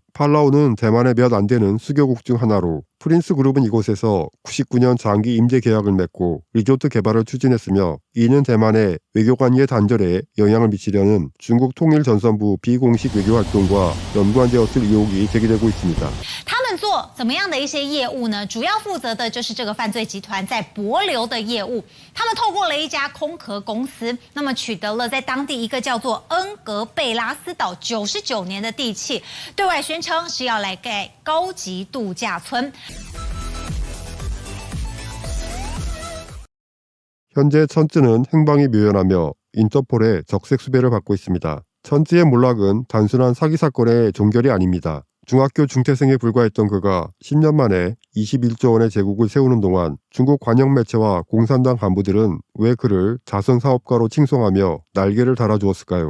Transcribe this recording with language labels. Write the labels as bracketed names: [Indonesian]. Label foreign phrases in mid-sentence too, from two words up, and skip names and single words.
[Korean] 팔라우는 대만의 몇 안 되는 수교국 중 하나로 프린스 그룹은 이곳에서 99년 장기 임대 계약을 맺고 리조트 개발을 추진했으며 이는 대만의 외교관계 단절에 영향을 미치려는 중국 통일전선부 비공식 외교 활동과 연관되었을 의혹이 제기되고 있습니다. [Chinese] 他们做怎么样的一些业务呢？主要负责的就是这个犯罪集团在帛琉的业务。他们透过了一家空壳公司，那么取得了在当地一个叫做恩格贝拉斯岛99年的地契，对外宣称是要来盖高级度假村。 [Korean] 현재 천쯔는 행방이 묘연하며 인터폴의 적색 수배를 받고 있습니다. 천쯔의 몰락은 단순한 사기 사건의 종결이 아닙니다. 중학교 중퇴생에 불과했던 그가 10년 만에 21조 원의 제국을 세우는 동안 중국 관영 매체와 공산당 간부들은 왜 그를 자선 사업가로 칭송하며 날개를 달아주었을까요?